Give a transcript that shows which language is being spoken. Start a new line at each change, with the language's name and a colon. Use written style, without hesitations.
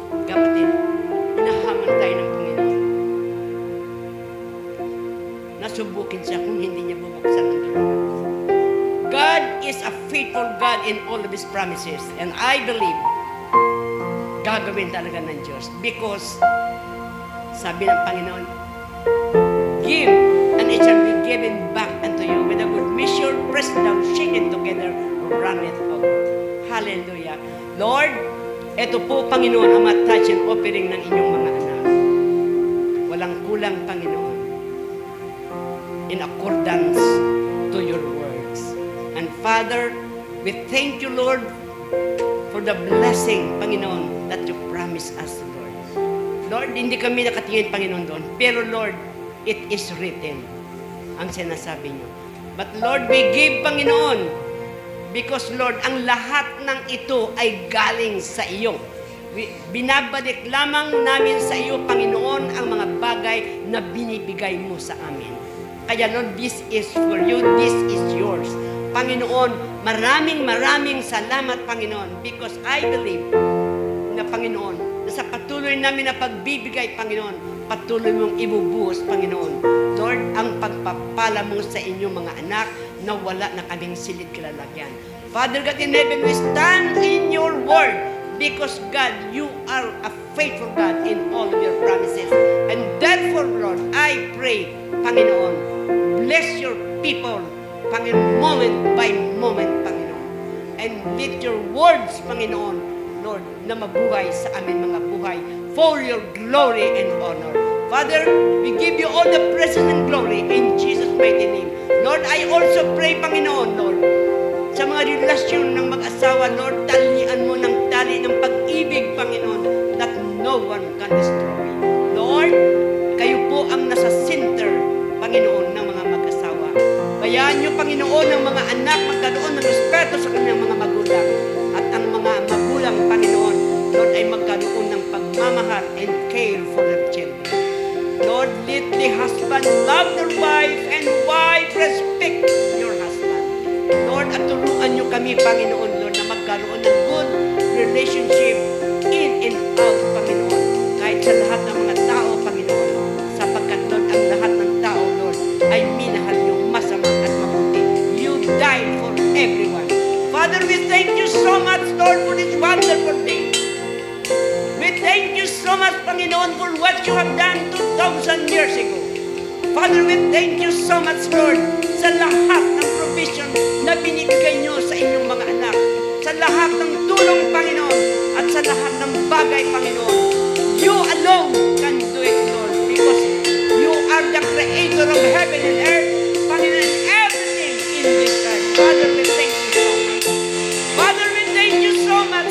Filipino: Kapatid, hinahamon tayo ng Panginoon. Nasubukin siya kung hindi niya bubuksan ang door.
English: God is a faithful God in all of His promises. And I believe,
Filipino: gagawin talaga ng Diyos.
English: Because,
Filipino: sabi ng Panginoon,
English: give, and it shall be given back unto you with a good measure, pressed down, shaken together, run it over. Hallelujah.
Filipino: Lord, ito po, Panginoon, ang mga
English: tithes and offering
Filipino: ng inyong mga anak. Walang kulang, Panginoon,
English: in accordance to your words. And Father, we thank you, Lord, for the blessing, Panginoon, that you promised us, Lord.
Filipino: Lord, hindi kami nakatingin, Panginoon, doon. Pero, Lord,
English: it is written,
Filipino: ang sinasabi niyo. But, Lord,
English: we give,
Filipino: Panginoon, because, Lord, ang lahat ng ito ay galing sa iyo. Binabalik lamang namin sa iyo, Panginoon, ang mga bagay na binibigay mo sa amin. Kaya, Lord, this is for you, this is yours. Panginoon, maraming salamat, Panginoon,
English: because I believe
Filipino: na, Panginoon, na sa patuloy namin na pagbibigay, Panginoon, patuloy mong ibubuhos, Panginoon. Lord, ang pagpapala mo sa inyong mga anak na wala na kaming silid kilalagyan.
English: Father God in heaven, we stand in your word because, God, you are a faithful God in all of your promises. And therefore, Lord, I pray, Panginoon, bless your people, Panginoon, moment by moment, Panginoon. And let your words, Panginoon, Lord,
Filipino: na mabuhay sa amin mga buhay
English: for your glory and honor. Father, we give you all the praise and glory in Jesus' mighty name.
Filipino: Lord,
English: I also pray,
Filipino: Panginoon, Lord, sa mga relasyon ng mag-asawa, Lord, talian mo ng tali ng pag-ibig, Panginoon,
English: that no one can destroy.
Filipino: Lord, kayo po ang nasa center, Panginoon, ng mga mag-asawa. Bayaan niyo, Panginoon, ng mga anak magkaroon ng respeto sa kanilang mga magulang. At ang mga magulang, Panginoon, Lord, ay magkaroon ng pagmamahal
English: and care for their children. Lord, let the husband love their wife and wife respect your husband.
Filipino: Lord, at turuan niyo kami, Panginoon, Lord, na magkaroon ng
English: good relationship in and out,
Filipino: Panginoon. Kahit sa lahat ng mga tao, Panginoon, sapagkat, Lord, ang lahat ng tao, Lord, ay minahal niyo masama at mabuti.
English: You died for everyone. Father, we thank you so much, Lord, for this wonderful day. We thank you so much, Panginoon, for what you have done 2,000 years ago. Father, we thank you so much, Lord,
Filipino: sa lahat ng provision na binibigay niyo sa inyong mga anak. Sa lahat ng tulong, Panginoon, at sa lahat ng bagay, Panginoon.
English: You alone can do it, Lord, because you are the creator of heaven and earth, Panginoon, and everything in this earth. Father, we thank you so much. Father, we thank you so much.